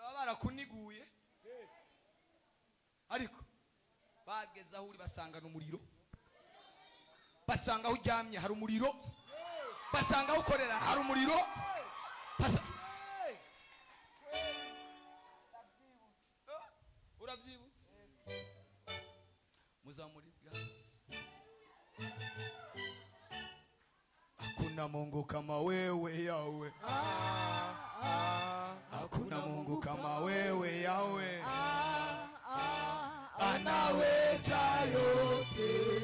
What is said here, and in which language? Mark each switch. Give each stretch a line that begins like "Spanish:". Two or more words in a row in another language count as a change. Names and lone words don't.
Kinyarwanda: barakuniguye ariko bageze aho uri basangana umuriro, basanga aho uryamye hari umuriro, basanga aho ukorera hari umuriro. Urabyibutse muzamuri gasi.
Swahili: Hakuna Mungu kama wewe Yawe, hakuna Mungu kama wewe Yawe, anaweza yote.